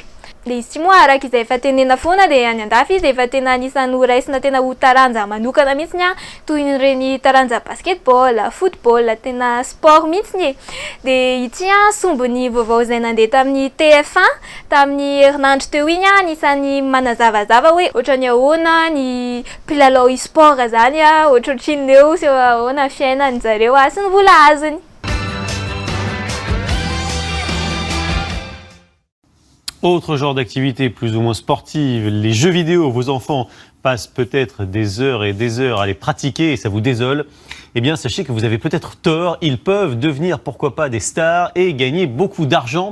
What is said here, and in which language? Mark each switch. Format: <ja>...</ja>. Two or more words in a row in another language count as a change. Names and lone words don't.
<mg>Le izy moa araka izay efa tenena foana dia any andafy izy efa tena anisan'ny ho raisina tena ho taranja manokana mihitsy toy ireny taranja basketball, football, tena sport mihitsy. Dia ity sombony vaovao izay nandeha tamin'ny TF1 tamin'ny herinandro teo iny anisan'ny manazavazava hoe ohatran'ny ahoana ny mpilalao e-sport zany ohatrohatriny eo sy ahoana fiainany zareo sy ny vola azony.</mg> <fr>Autre genre d'activité plus ou moins sportive, les jeux vidéo. Vos enfants passent peut-être des heures et des heures à les pratiquer et ça vous désole. Eh bien, sachez que vous avez peut-être tort. Ils peuvent devenir, pourquoi pas, des stars et gagner beaucoup d'argent.</fr>